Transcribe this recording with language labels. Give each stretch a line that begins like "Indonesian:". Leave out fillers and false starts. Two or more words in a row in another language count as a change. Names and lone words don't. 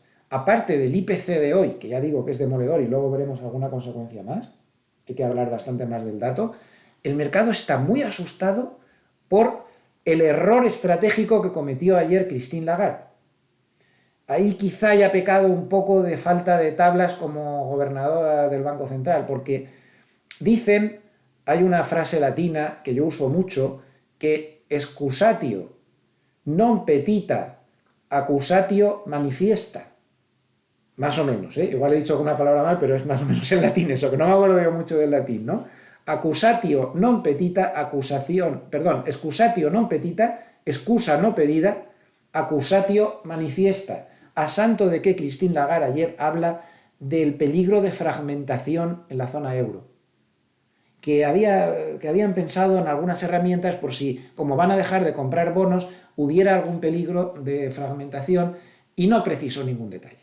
Spanish: Aparte del IPC de hoy, que ya digo que es demoledor y luego veremos alguna consecuencia más, hay que hablar bastante más del dato, el mercado está muy asustado por el error estratégico que cometió ayer Christine Lagarde. Ahí quizá haya pecado un poco de falta de tablas como gobernadora del Banco Central, porque dicen, hay una frase latina que yo uso mucho, que
Latin: excusatio non petita, accusatio manifiesta.
Spanish: Más o menos, igual he dicho alguna palabra mal, pero es más o menos en latín eso, que no me acuerdo yo mucho del latín, ¿no?
Latin: Accusatio non petita, excusatio non petita,
Spanish: excusa no pedida,
Latin: accusatio manifiesta.
Spanish: A santo de que Christine Lagarde ayer habla del peligro de fragmentación en la zona euro. Que habían pensado en algunas herramientas por si, como van a dejar de comprar bonos, hubiera algún peligro de fragmentación, y no precisó ningún detalle.